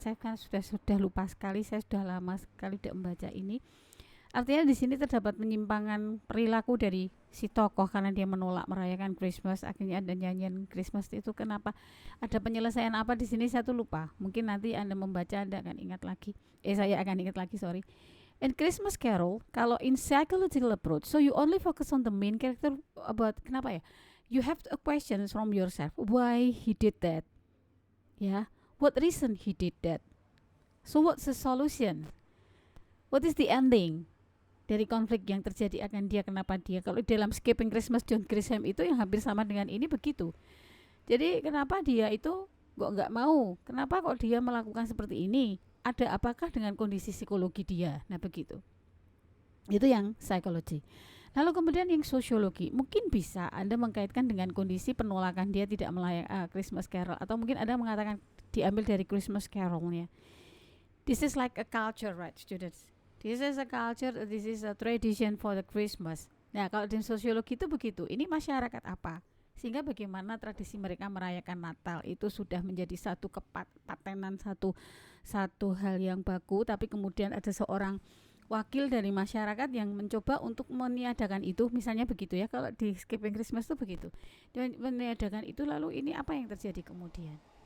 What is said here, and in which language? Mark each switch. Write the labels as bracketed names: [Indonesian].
[Indonesian] Saya kan sudah lupa sekali, saya sudah lama sekali tidak membaca ini. Artinya di sini terdapat penyimpangan perilaku dari si tokoh karena dia menolak merayakan Christmas. Akhirnya ada nyanyian Christmas itu. Kenapa? Ada penyelesaian apa di sini? Saya tuh lupa. Mungkin nanti Anda membaca Anda akan ingat lagi. Saya akan ingat lagi, sorry. [English] In Christmas Carol, kalau in psychological approach, so you only focus on the main character about [Indonesian] kenapa ya? [English] You have a question from yourself. Why he did that? Ya, what reason he did that? So what's the solution? What is the ending? [Indonesian] Dari konflik yang terjadi akan dia, kenapa dia. Kalau dalam Skipping Christmas John Grisham itu yang hampir sama dengan ini begitu. Jadi kenapa dia itu kok nggak mau, kenapa kok dia melakukan seperti ini, ada apakah dengan kondisi psikologi dia. Nah begitu, itu yang psikologi. Lalu kemudian yang sosiologi, mungkin bisa Anda mengkaitkan dengan kondisi penolakan dia tidak melayak Christmas Carol, atau mungkin Anda mengatakan diambil dari Christmas Carolnya. [English] This is like a culture, right students? This is a culture, this is a tradition for the Christmas. [Indonesian] Nah, kalau di sosiologi itu begitu. Ini masyarakat apa? Sehingga bagaimana tradisi mereka merayakan Natal itu sudah menjadi satu kepatenan, satu hal yang baku, tapi kemudian ada seorang wakil dari masyarakat yang mencoba untuk meniadakan itu, misalnya begitu ya. Kalau di Skipping Christmas itu begitu. Dan meniadakan itu, lalu ini apa yang terjadi kemudian?